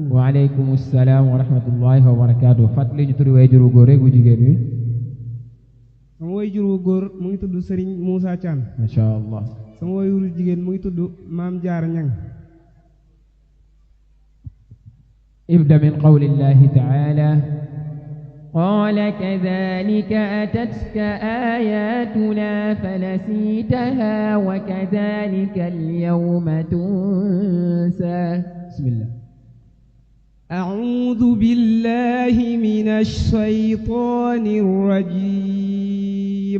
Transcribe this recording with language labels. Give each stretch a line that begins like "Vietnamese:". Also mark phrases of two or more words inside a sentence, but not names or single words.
Arabic: وعليكم السلام ورحمة الله وبركاته.
Wolof: fàttali ñu turu way juru góor rek bu jigéen wi. sama way juru góor mu ngi tudd Serigne Moussa Thiam.
Arabic: ما شاء الله.
Wolof: sama way juru jigéen mu ngi tudd Maam Jaara Ñang.
Arabic: ابدأ من قول الله تعالى قال كذلك أتتك آياتنا فنسيتها وكذلك اليوم تنسى. بسم الله. أعوذ بالله من الشيطان الرجيم.